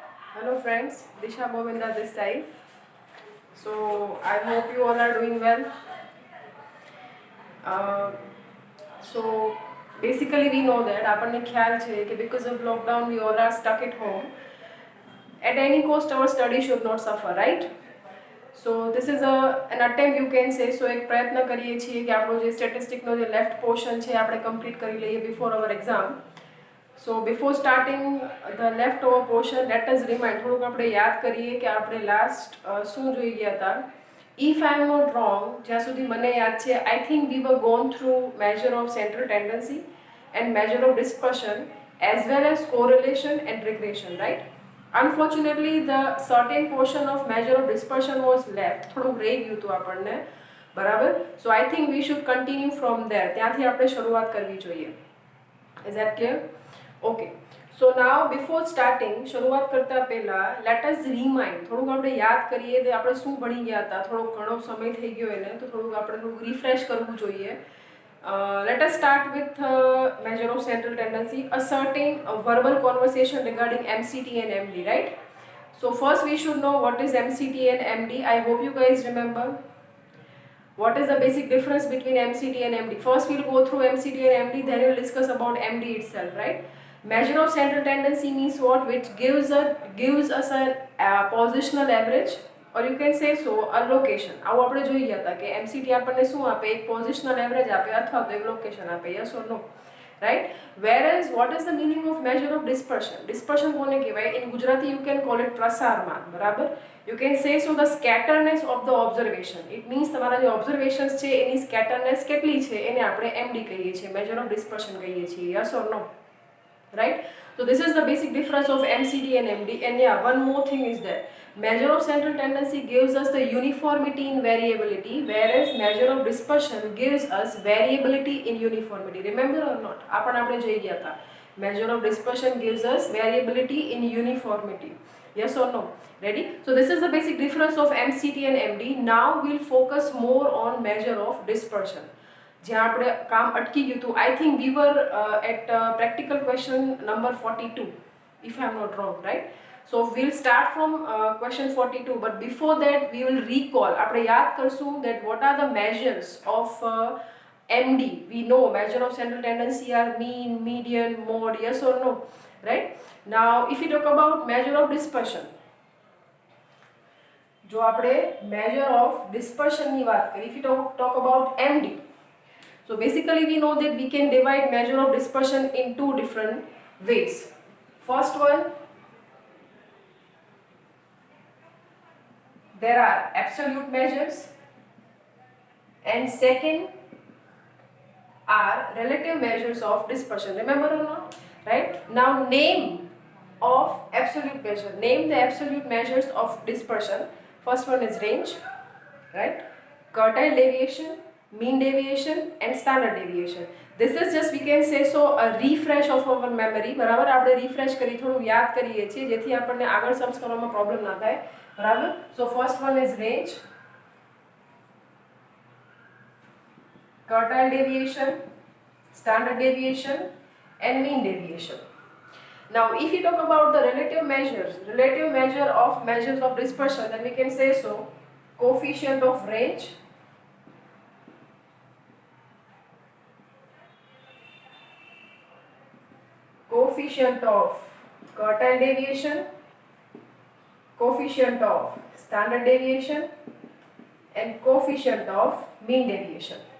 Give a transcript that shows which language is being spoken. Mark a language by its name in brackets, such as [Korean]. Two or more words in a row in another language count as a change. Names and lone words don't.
[English] Hello friends, Disha Govinda this side. So I hope you all are doing well. Uh, so basically we know that [Gujarati] આપણને ખ્યાલ છે કે [English] because of lockdown we all are stuck at home. At any cost our study should not suffer, right? So this is an attempt you can say. [Gujarati] So એક પ્રયત્ન કરીએ છીએ કે આપણો જે સ્ટેટિસ્ટિકનો જે [English] left portion [Gujarati] છે આપણે કમ્પ્લીટ કરી લઈએ [English] before our exam. So before starting the leftover portion, let us remind [Gujarati] થોડુંક આપણે યાદ કરીએ કે આપણે લાસ્ટ શું જોઈ ગયા હતા. [English] If I am not wrong, [Gujarati] જ્યાં સુધી મને યાદ છે, [English] I think we were gone through measure of central tendency and measure of dispersion as well as correlation and regression, right? Unfortunately, the certain portion of measure of dispersion was left. [Gujarati] થોડુંક રહી ગયું હતું આપણને, બરાબર? [English] So I think we should continue from there. [Gujarati] ત્યાંથી આપણે શરૂઆત કરવી જોઈએ. [English] Is that clear? Okay. So now before starting, [Gujarati] શરૂઆત કરતા પહેલા [English] let us remind, [Gujarati] થોડુંક આપણે યાદ કરીએ કે આપણે શું ભણી ગયા હતા. થોડોક ઘણો સમય થઈ ગયો એને, તો થોડુંક આપણે થોડુંક રિફ્રેશ કરવું જોઈએ. [English] Let us start with measure of central tendency, a certain verbal conversation regarding MCT and MD, right? So first we should know what is MCT and MD. I hope you guys remember. What is the basic difference between MCT and MD? First we'll go through MCT and MD, then we'll discuss about MD itself, right? Measure of central tendency means what? Which gives us a positional average, or you can say so a location. [Gujarati] આવું આપણે જોઈ ગયા હતા કે MCT આપણને શું આપે? એક [English] positional average [Gujarati] આપે અથવા તો એક લોકેશન આપે. [English] Yes or no? Right? Whereas what is the meaning of measure of dispersion? [Gujarati] Dispersion કોને કહેવાય? [English] In Gujarati you can call it [Gujarati] પ્રસારમાન, બરાબર? [English] You can say so the scatterness of the observation. It means [Gujarati] તમારા જે observations છે એની scatterness કેટલી છે એને આપણે MD કહીએ છીએ, [English] measure of dispersion [Gujarati] કહીએ છીએ. [English] Yes or no? Right? So this is the basic difference of MCT and MD. And yeah, one more thing is that measure of central tendency gives us the uniformity in variability, whereas measure of dispersion gives us variability in uniformity. Remember or not? [Gujarati] આપણે જોઈ ગયા હતા. [English] Measure of dispersion gives us variability in uniformity. Yes or no? Ready? So this is the basic difference of MCT and MD. Now we'll focus more on measure of dispersion. [Gujarati] જ્યાં આપણે કામ અટકી ગયું હતું. [English] I think we were at practical question number 42, if I am not wrong, right? So we'll start from question 42, but before that we will recall, [Gujarati] આપણે યાદ કરશું [English] that what are the measures of MD. We know measure of central tendency are mean, median, mode. Yes or no? Right? Now if you talk about measure of dispersion, [Gujarati] જો આપણે [English] measure of dispersion [Gujarati] ની વાત કરીએ, [English] if you talk about MD, so basically we know that we can divide measure of dispersion in two different ways. First one, there are absolute measures, and second are relative measures of dispersion. Remember or not? Right? Now name of absolute measure. Name the absolute measures of dispersion. First one is range, right? Quartile deviation, mean deviation and standard deviation. This is just, we can say so, a refresh of our memory. [Gujarati] બરાબર? આપણે refresh કરી થોડું યાદ કરીએ છીએ જેથી આપણને આગળ સમ્સ કરવામાં પ્રોબ્લેમ ના થાય. બરાબર? [English] So first one is range, quartile deviation, standard deviation and mean deviation. Now if you talk about the relative measure of measures of dispersion, then we can say so coefficient of range, coefficient of quartile deviation, coefficient of standard deviation and coefficient of mean deviation.